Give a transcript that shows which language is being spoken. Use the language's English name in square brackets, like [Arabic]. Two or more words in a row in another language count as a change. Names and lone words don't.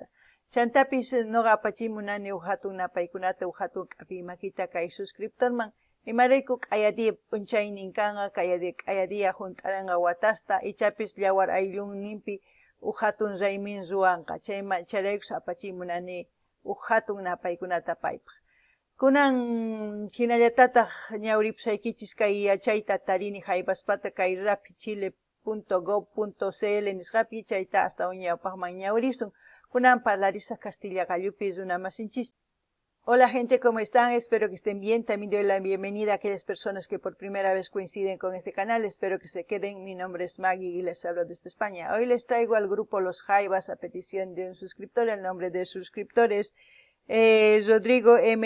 [Quechua] Chantapis noqa apachimunani hatun napaykunata hatun k'api makita kay suscriptorman imarayku k'ayadiya p'unchaynin kanqa k'ayadiya hunt'aranqa watasta ichapis llawar ayllunninpi hatun raymin ruwanqa chayraykus apachimunani hatun napaykunata paypaq. Kunan hinallatataq ñawripusaykichis kay yachayta tarini Jaivaspata kay rapidchile.gov.cl nisqapi chayta hasta ñawpaqman ñawrisun. Kunan parlarisaq Castilla Gallupi runamasinchis. [Spanish] Hola gente, ¿cómo están? Espero que estén bien. También doy la bienvenida a aquellas personas que por primera vez coinciden con este canal. Espero que se queden. Mi nombre es Maggie y les hablo desde España. Hoy les traigo al grupo Los Jaivas a petición de un suscriptor. El nombre del suscriptor es Rodrigo M.